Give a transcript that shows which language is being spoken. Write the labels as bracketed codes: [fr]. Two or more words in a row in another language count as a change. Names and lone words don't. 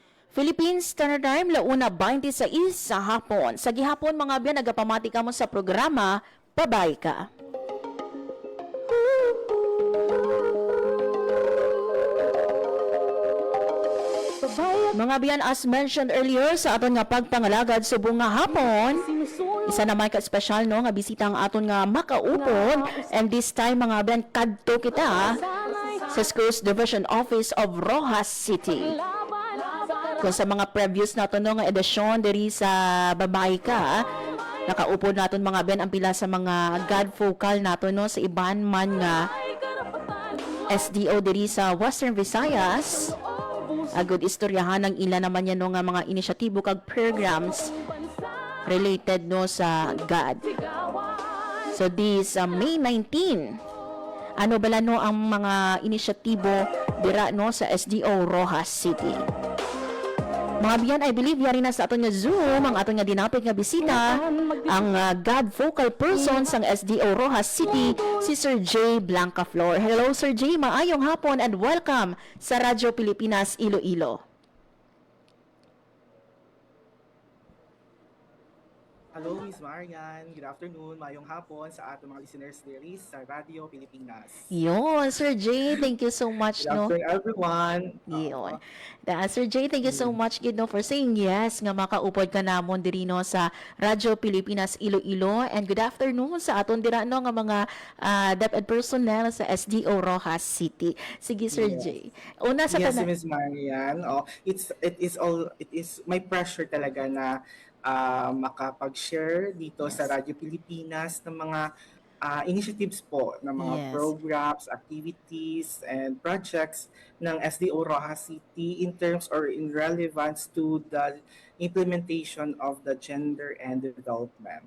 [en] Philippines Standard Time, 1:26 [hil] sa hapon. Sa gihapon mga biyan, nagapamati ka mo sa programa, Pabay Ka. Mga biyan, [en] as mentioned earlier [hil] sa aton nga pagpangalagad subong nga hapon, isa naman ka special no nga bisita ang aton nga makaupod, [en] and this time [hil] mga biyan kadto kita sa Schools Division Office of Rojas City. Kung sa mga previous nato no nga edisyon diri sa Babay Ka, nakaupod naton mga biyan ang pila sa mga God vocal nato no sa iban man nga SDO diri sa Western Visayas. Agud istoryahan ng ila naman yan no nga mga inisyatibo kag [en] programs related [hil] no sa God. So this May 19, ano bala no ang mga inisyatibo dira no sa SDO Rojas City. Mga biyan, [en] I believe [hil] yari na sa aton nga Zoom ang aton nga dinapit nga bisita, ang God vocal person sang SDO Rojas City, si Sir J. Blancaflor. Hello Sir J, maayong hapon [en] and welcome [hil] sa Radyo Pilipinas Iloilo. [en] Hello, Miss Marian. Good afternoon. [hil] Mayong hapon sa atong mga listeners diri sa Radio Pilipinas. [en] Yun, Sir J, thank you so much. Good afternoon, everyone. [hil] Yun. Sir J, [en] thank you so much [hil] gid no [en] for saying yes [hil] nga makaupod ka namon diri no sa Radyo Pilipinas Iloilo, [en] and good afternoon [hil] sa aton dira no nga mga [en] DepEd personnel [hil] sa SDO Rojas City. Sige Sir J. Una sa [en] Yes, Miss Marian. It is my pleasure [tl] talaga na makapag-share dito sa Radyo Pilipinas ng mga initiatives po, ng mga [en] programs, activities, and projects [tl] ng SDO Rojas City [en] in terms or in relevance to the implementation of the gender and development.